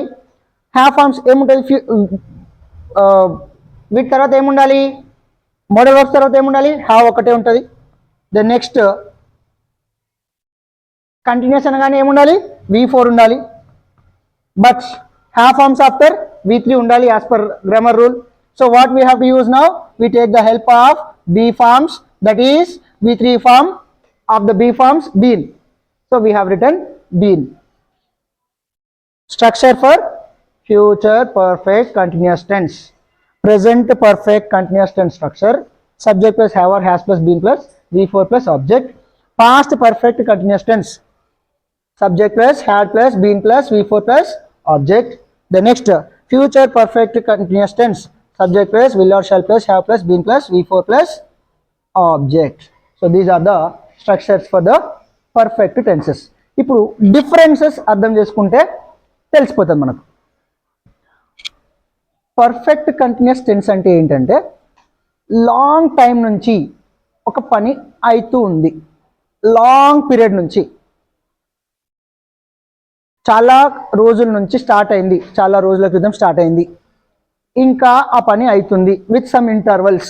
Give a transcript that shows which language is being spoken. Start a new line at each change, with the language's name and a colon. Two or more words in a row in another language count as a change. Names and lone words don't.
English: have forms
Telugu: ఏముంటుంది? వీటి తర్వాత ఏముండాలి?
English: modal works
Telugu: తర్వాత ఏముండాలి? హ్యావ్ ఒకటే ఉంటుంది.
English: then next continuous
Telugu: అనగానే ఏముండాలి? V4 ఉండాలి.
English: But have forms after V3 ఉండాలి as per grammar rule. So what we have to use now? We take the help of be forms, that is V3 form of the B forms been. So we have written been. Structure for future perfect continuous tense. Present perfect continuous tense structure. Subject plus have or has plus been plus V4 plus object. Past perfect continuous tense. Subject plus had plus been plus V4 plus object. The next future perfect continuous tense. Subject plus will or shall plus have plus been plus V4 plus object. So these are the structures for the perfect tenses.
Telugu: ఇప్పుడు డిఫరెన్సెస్ అర్థం చేసుకుంటే తెలిసిపోతుంది మనకు.
English: perfect continuous tense
Telugu: అంటే ఏంటంటే
English: long time
Telugu: నుంచి ఒక పని అవుతూ ఉంది,
English: long period
Telugu: నుంచి, చాలా రోజుల నుంచి స్టార్ట్ అయింది, చాలా రోజుల క్రితం స్టార్ట్ అయింది, ఇంకా ఆ పని అవుతుంది
English: with some intervals.